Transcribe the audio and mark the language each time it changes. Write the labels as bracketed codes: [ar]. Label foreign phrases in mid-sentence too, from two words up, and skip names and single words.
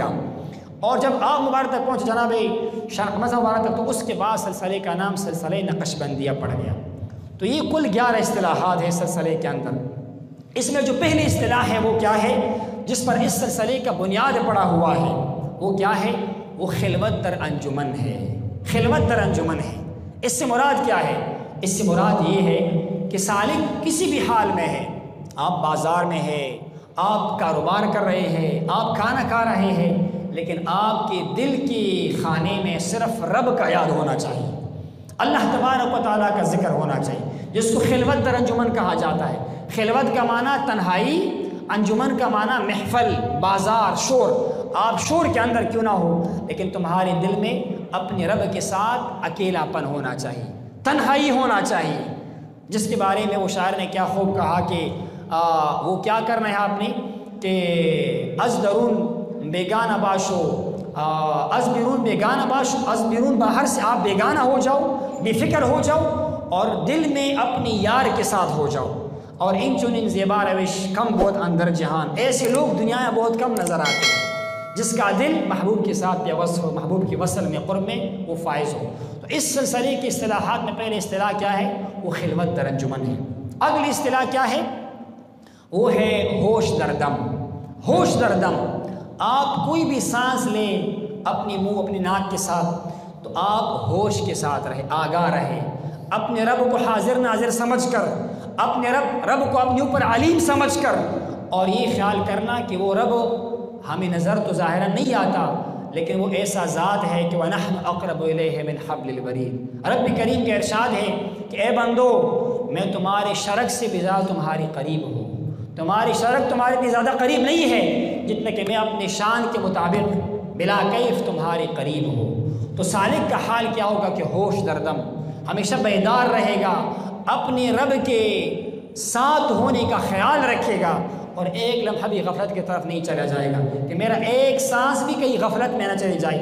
[ur] اور جب آپ مبارک تک پہنچے جناب شاہ احمد مبارک تک، تو اس کے بعد سلسلے کا نام سلسلہ نقشبندیہ پڑ گیا۔ تو یہ کل 11 اصطلاحات ہیں سلسلے کے اندر۔ اس میں جو پہلی اصطلاح ہے وہ کیا ہے جس پر اس سلسلے کا بنیاد پڑا ہوا ہے؟ وہ کیا ہے؟ وہ [fa] خلوت در انجمن [ur] ہے۔ [fa] خلوت در انجمن [ur] ہے۔ اس سے مراد کیا ہے؟ اس سے مراد یہ ہے کہ سالک کسی بھی حال میں ہے، آپ بازار میں ہے، آپ کاروبار کر رہے ہیں، آپ کھانا کھا رہے ہیں، لیکن آپ کے دل کے خانے میں صرف رب کا یاد ہونا چاہیے، [ar] اللہ تبارک و تعالیٰ [ur] کا ذکر ہونا چاہیے، جس کو [fa] خلوت در انجمن [ur] کہا جاتا ہے۔ خلوت کا معنی تنہائی، انجمن کا معنی محفل، بازار، شور۔ آپ شور کے اندر کیوں نہ ہو، لیکن تمہارے دل میں اپنے رب کے ساتھ اکیلا پن ہونا چاہیے، تنہائی ہونا چاہیے، جس کے بارے میں وہ شاعر نے کیا خوب کہا کہ وہ کیا کرنا ہے آپ نے کہ [fa] از درون بیگانہ باشو، از بیرون بیگانہ باشو، از بیرون [ur] باہر سے آپ بیگانہ ہو جاؤ، بے فکر ہو جاؤ، اور دل میں اپنی یار کے ساتھ ہو جاؤ۔ اور [fa] ان چنین زیبا روش کم بہت اندر جہان، [ur] ایسے لوگ دنیا میں بہت کم نظر آتے ہیں جس کا دل محبوب کے ساتھ پیوست ہو، محبوب کی وصل میں، قرب میں وہ فائز ہو۔ تو اس سلسلے کی اصطلاحات میں پہلے اصطلاح کیا ہے؟ وہ [fa] خلوت در انجمن [ur] ہے۔ اگلی اصطلاح کیا ہے؟ وہ ہے [fa] ہوش در دم۔ ہوش در دم، [ur] آپ کوئی بھی سانس لیں اپنی منہ اپنی ناک کے ساتھ، تو آپ ہوش کے ساتھ رہے، آگاہ رہے، اپنے رب کو حاضر ناظر سمجھ کر، اپنے رب کو اپنے اوپر علیم سمجھ کر، اور یہ خیال کرنا کہ وہ رب ہمیں نظر تو ظاہراً نہیں آتا، لیکن وہ ایسا ذات ہے کہ [ar] وَنَحْنُ أَقْرَبُ إِلَيْهِ مِنْ حَبْلِ الْوَرِيدِ۔ [ur] رب کریم کا ارشاد ہے کہ اے بندو، میں تمہارے شرک سے بھی زیادہ تمہاری قریب ہوں، تمہاری شرک تمہارے اتنی زیادہ قریب نہیں ہے جتنا کہ میں اپنے شان کے مطابق بلا کیف تمہارے قریب ہوں۔ تو سالک کا حال کیا ہوگا کہ ہوش دردم، ہمیشہ بیدار رہے گا، اپنے رب کے ساتھ ہونے کا خیال رکھے گا، اور ایک لمحہ بھی غفلت کی طرف نہیں چلا جائے گا کہ میرا ایک سانس بھی کہیں غفلت میں نہ چلی جائے۔